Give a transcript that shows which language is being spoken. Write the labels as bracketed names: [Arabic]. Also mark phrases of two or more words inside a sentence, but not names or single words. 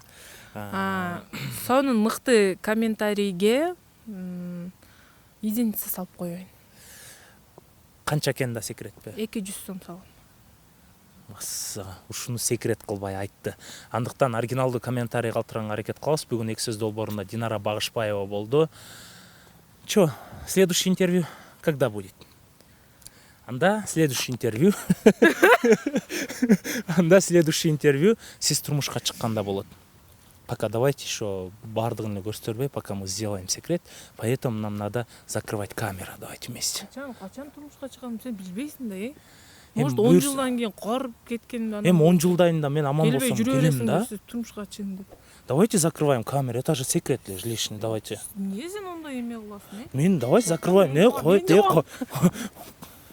[Kyrgyz] Сонун мыкты комментарийге единица салып коеюн. Канча экен да секретпи? 200 сом салам. Ушуну секрет кылбай айтты. Андыктан оригиналдуу комментарий калтырганга аракет кылабыз. Бүгүн эки сөз долбоорунда Динара Багышбаева болду. [Russian] Следующий интервью когда будет? Анда следующий интервью. [Kyrgyz] Сиз турмушка чыкканда болот. [Russian] Пока давайте еще [Kyrgyz] бардыгын көрсөтөрбөй, [Russian] пока мы сделаем секрет. Поэтому нам надо закрывать камеру. Давайте вместе. [Kyrgyz] Качан турмушка чыгам, сен билбейсиң да, [Russian] Может, [Kyrgyz] 10 жылдан кийин карып кеткен анан. 10 жылдайын да мен аман болсом келем да. Турмушка чыгын деп. [Russian] Давайте закрываем камеру. Это же секрет лишний. Давайте. [Kyrgyz] Эмне сен ондай эме кыласың, [Russian] Мен давай закрываем. Не, [Kyrgyz] кой.